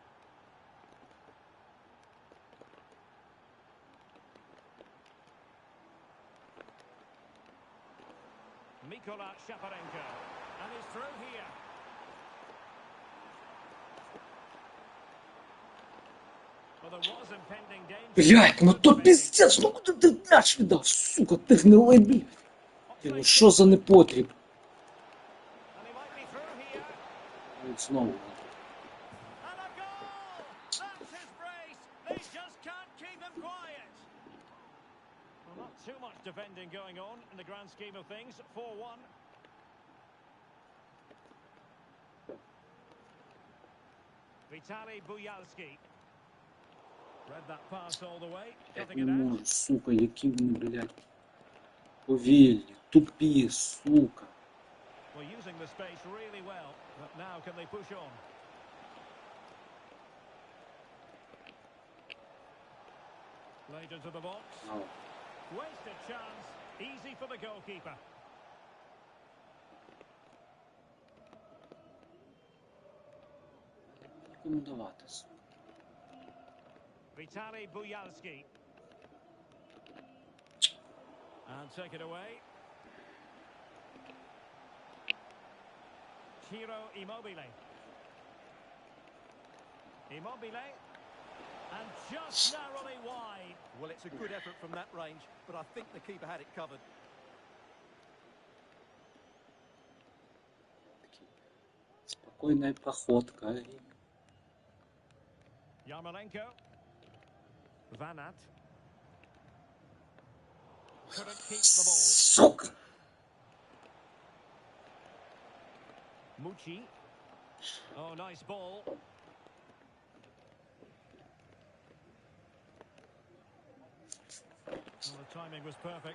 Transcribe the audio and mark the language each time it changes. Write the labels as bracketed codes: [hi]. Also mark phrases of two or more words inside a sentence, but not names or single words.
[en] Mykola Shaparenko. And he's through here. Well, there was impending danger. [uk] Блять, ну то пиздец, ну куди ти мяч віддав, сука, ти гнилий, блядь. Ну що за непотріб? [en] And he might be through here. [uk] От знову. [en] And a goal! That's his brace. They just can't keep him quiet. Well, not too much defending going on in the grand scheme of things. 4-1. Vitaly Buyalski. Read that pass all the way. [uk] Я [en] Cutting [uk] не [en] it out. [uk] можу, сука, які вони, блядь, повільні, тупі, сука. [en] Well, using the space really well. But now can they push on? Later to the box. Ау. Wasted chance. Easy for the goalkeeper. [uk] Кому давати, сука? [en] Vitaly Buyalski. And take it away. Ciro Immobile. Immobile. And just narrowly wide. Well, it's a good effort from that range, but I think the keeper had it covered. [ru] Спокойная походка. [en] Yarmolenko. Vanat. Couldn't keep the ball. [uk] Сука! [en] Mucci. Oh, nice ball. Well, the timing was perfect.